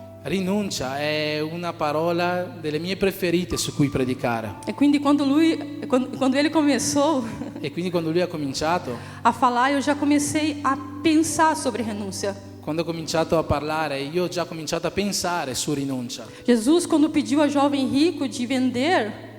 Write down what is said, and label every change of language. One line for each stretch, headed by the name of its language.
Italian: Rinuncia è una parola delle mie preferite su cui predicare. E quindi
Portuguese: quando ele começou
Italian: E quindi quando lui ha cominciato,
Portuguese: a falar, eu já comecei a pensar sobre renúncia.
Italian: quando ho cominciato a parlare, io ho già cominciato a pensare su rinuncia.
Portuguese: Jesus, quando pediu ao jovem rico de vender,